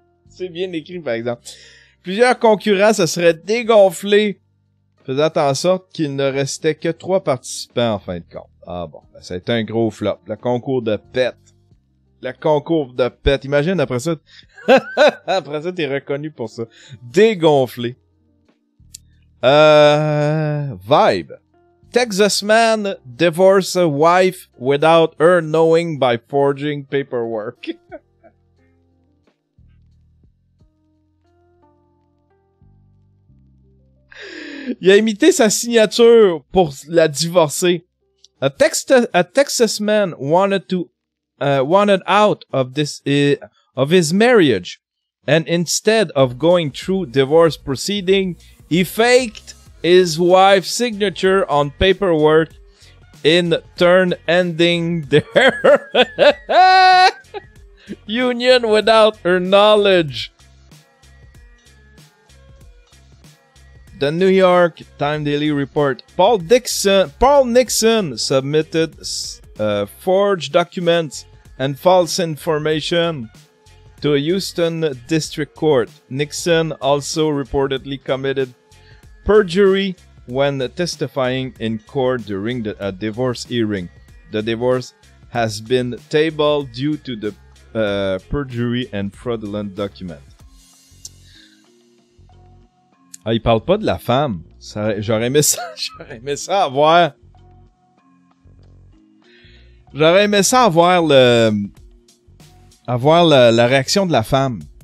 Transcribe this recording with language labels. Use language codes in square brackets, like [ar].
[fr] C'est bien écrit, par exemple. Plusieurs concurrents se seraient dégonflés faisant en sorte qu'il ne restait que 3 participants en fin de compte. Ah bon, ben, ça a été un gros flop. Le concours de pète. Le concours de pète. Imagine, après ça, après ça, t'es reconnu pour ça. Dégonflé. Vibe. [en] Texas man divorce a wife without her knowing by forging paperwork. [fr] Il a imité sa signature pour la divorcer. [en] A Texas man wanted out of of his marriage, and instead of going through divorce proceeding, he faked his wife's signature on paperwork, in turn ending their union without her knowledge. The New York Times Daily Report. Paul Nixon submitted forged documents and false information to a Houston district court. Nixon also reportedly committed perjury when testifying in court during a divorce hearing. The divorce has been tabled due to the perjury and fraudulent document. [fr] Ah, il parle pas de la femme. J'aurais aimé ça avoir. J'aurais aimé ça avoir la réaction de la femme.